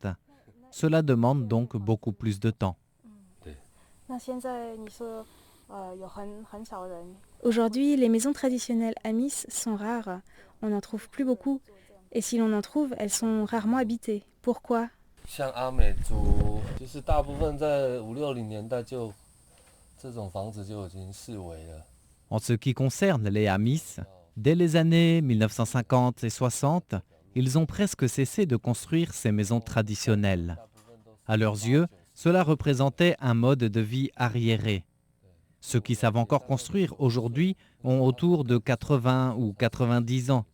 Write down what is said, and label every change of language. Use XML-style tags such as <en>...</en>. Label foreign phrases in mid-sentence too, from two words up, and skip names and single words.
<fr>Cela demande donc beaucoup plus de temps. Aujourd'hui, les maisons traditionnelles Amis sont rares. On n'en trouve plus beaucoup. Et si l'on en trouve, elles sont rarement habitées. Pourquoi?</fr> <zh>像阿美族，就是大部分在50、60年代这种房子就已经视为了。</zh> <fr>En ce qui concerne les Amis, dès les années 1950 et 60, ils ont presque cessé de construire ces maisons traditionnelles. À leurs yeux, cela représentait un mode de vie arriéré. Ceux qui savent encore construire aujourd'hui ont autour de 80 ou 90 ans.</fr>